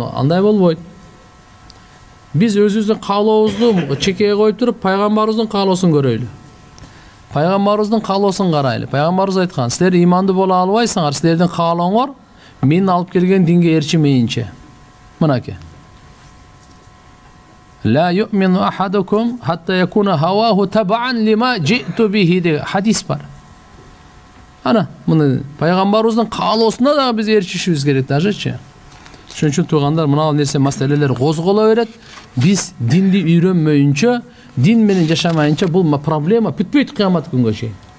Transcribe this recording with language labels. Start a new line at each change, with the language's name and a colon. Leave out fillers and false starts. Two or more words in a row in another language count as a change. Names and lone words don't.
Kyrgyz: Андай болбойт. Биз өзүбүздүн каалообузду чекеге коюп туруп, пайгамбарыбыздын каалоосун көрөйлү. Пайгамбарыбыздын каалоосун карайлы. Пайгамбарыбыз айткан: "Силер иманды боло албайсыңар, силердин каалооңор мен алып келген динге эрчимейинче." Мынаке.
Arabic: "لا يؤمن أحدكم حتى يكون هواه تبعا لما جئت به"
Kyrgyz: деген хадис бар. Ана, мына пайгамбарыбыздын каалоосуна дагы биз эрчишибиз керек дажечи. Ошон үчүн туугандар, мына нерсе маселелер козголо берет. Биз динди үйрөнмөйүнчө, дин менен жашамайынча бул проблема бүтпөйт кыямат күнгө чейин.